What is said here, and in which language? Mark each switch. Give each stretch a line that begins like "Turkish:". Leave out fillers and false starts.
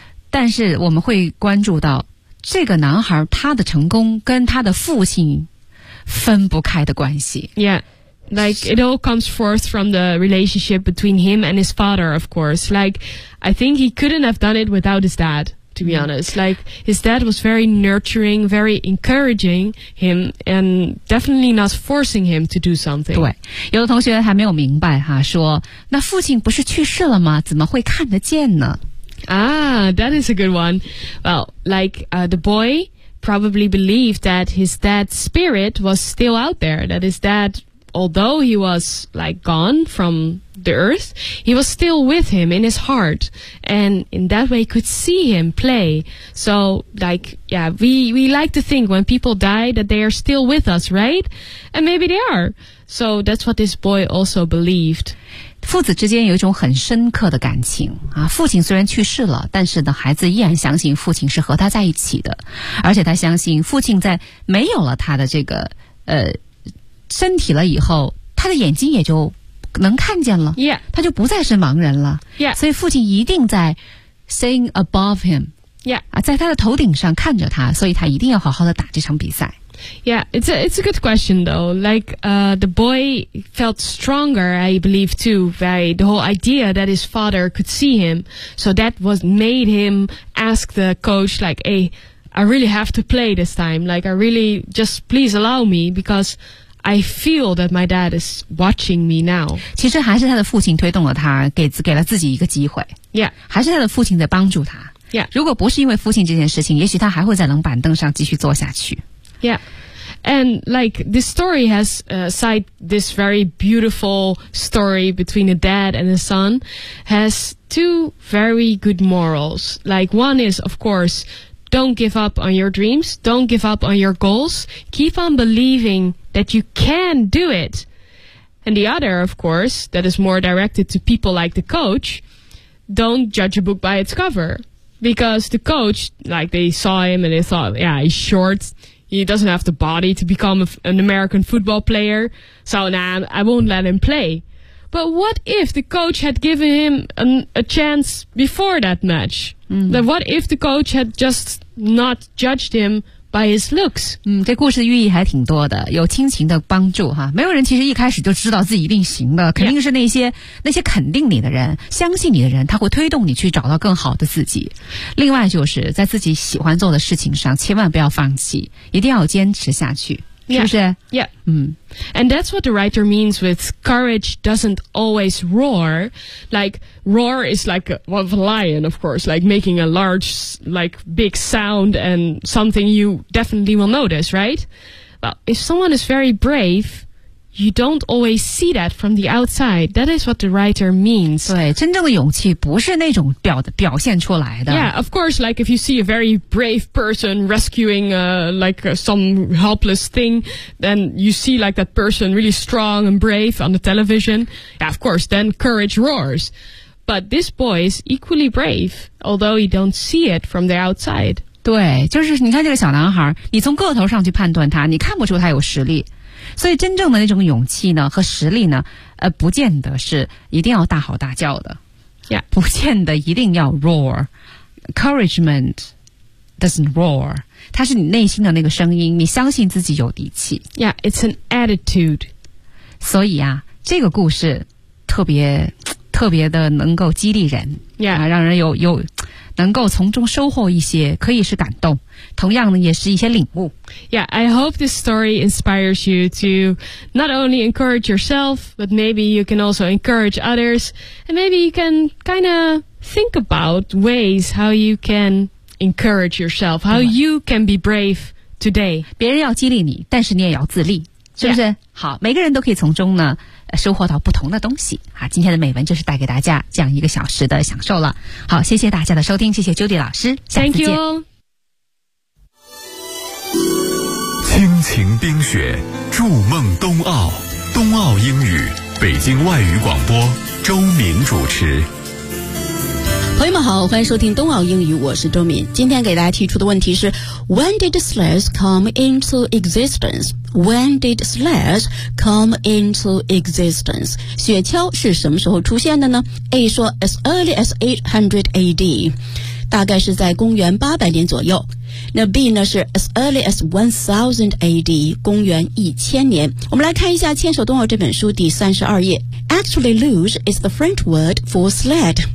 Chinese: 但是我们会关注到这个男孩他的成功跟他的父亲分不开的关系。
English: Yeah. Like, it all comes forth from the relationship between him and his father, of course. Like, I think he couldn't have done it without his dad, to be honest. Like, his dad was very nurturing, very encouraging him, and definitely not forcing him to do something.
Chinese: 对，有的同学还没有明白哈，说，那父亲不是去世了吗？怎么会看得见呢？
English: Ah, that is a good one. Well, like, the boy probably believed that his dad's spirit was still out there, that his dad... although he was like gone from the earth, he was still with him in his heart, and in that way could see him play. So like, yeah, we like to think when people die that they are still with us, right? And maybe they are. So that's what this boy also believed.
Chinese: 父子之间有一种很深刻的感情啊，父亲虽然去世了，但是呢，孩子依然相信父亲是和他在一起的，而且他相信父亲在没有了他的这个身体了以后，他的眼睛也就能看见了。
English: Yeah.
Chinese: 他就不再是盲人了。
English: Yeah.
Chinese: 所以父亲一定在
English: seeing above him. Yeah.
Chinese: 啊，在他的头顶上看着他，所以他一定要好好的打这场比赛。
English: Yeah, it's a good question though. Like, the boy felt stronger, I believe too, by the whole idea that his father could see him. So that was made him ask the coach, like, hey, I really have to play this time. Like, I really, just please allow me becauseI feel that my dad is watching me now.
Chinese: 其实还是他的父亲推动了他，给了自己一个机会。
English: Yeah.
Chinese: 还是他的父亲在帮助他。
English: Yeah.
Chinese: 如果不是因为父亲这件事情，也许他还会在冷板凳上继续坐下去。
English: Yeah. And like, this story has, aside this very beautiful story between a dad and a son, has two very good morals. Like, one is, of course,Don't give up on your dreams. Don't give up on your goals. Keep on believing that you can do it. And the other, of course, that is more directed to people like the coach, don't judge a book by its cover. Because the coach, like, they saw him and they thought, yeah, he's short. He doesn't have the body to become an American football player. So, nah, I won't let him play. But what if the coach had given him a chance before that match? 嗯、 But what if the coach had just not judged him by his looks?
Chinese: 嗯，这故事的寓意还挺多的，有亲情的帮助哈。没有人其实一开始就知道自己一定行的，肯定是那些肯定你的人、相信你的人，他会推动你去找到更好的自己。另外就是在自己喜欢做的事情上，千万不要放弃，一定要坚持下去。是不是
English: Yeah. And that's what the writer means with courage doesn't always roar. Like, roar is like a lion, of course, like making a large, like big sound and something you definitely will notice, right? Well, if someone is very brave... You don't always see that from the outside. That is what the writer means.
Chinese: 对，真正的勇气不是那种表现出来的。
English: Yeah, of course, like if you see a very brave person rescuing some helpless thing, then you see like that person really strong and brave on the television. Yeah, of course, then courage roars. But this boy is equally brave, although he don't see it from the outside.
Chinese: 对，就是你看这个小男孩，你从个头上去判断他，你看不出他有实力。所以真正的那种勇气呢和实力呢不见得是一定要大吼大叫的、
English: yeah.
Chinese: 不见得一定要
English: roar encouragement doesn't roar
Chinese: 它是你内心的那个声音你相信自己有底气
English: yeah it's an attitude
Chinese: 所以啊这个故事特别的能够激励人、
English: yeah.
Chinese: 啊、让人有能够从中收获一些可以是感动同样呢也是一些领悟
English: Yeah, I hope this story inspires you to not only encourage yourself but maybe you can also encourage others and maybe you can kind of think about ways how you can encourage yourself how you can be brave today
Chinese: 别人要激励你但是你也要自立是不是、
English: yeah.
Chinese: 好每个人都可以从中呢收获到不同的东西啊！今天的美文就是带给大家这样一个小时的享受了。好，谢谢大家的收听，谢谢 Judy 老师，下次见。亲情冰雪，筑梦冬奥，冬奥英语，北京外语广播，周敏主持。朋友们好，欢迎收听冬奥英语，我是周敏。今天给大家提出的问题是 ：
English: When did sleds come into existence？ When did sleds come into existence?
Chinese: 雪橇是什么时候出现的呢 ?A 说
English: as early as 800 AD,
Chinese: 大概是在公元800年左右。那 B 呢是
English: as early as 1000 AD,
Chinese: 公元1000年。我们来看一下牵手冬奥这本书第32页。
English: Actually, luge is the French word for sled.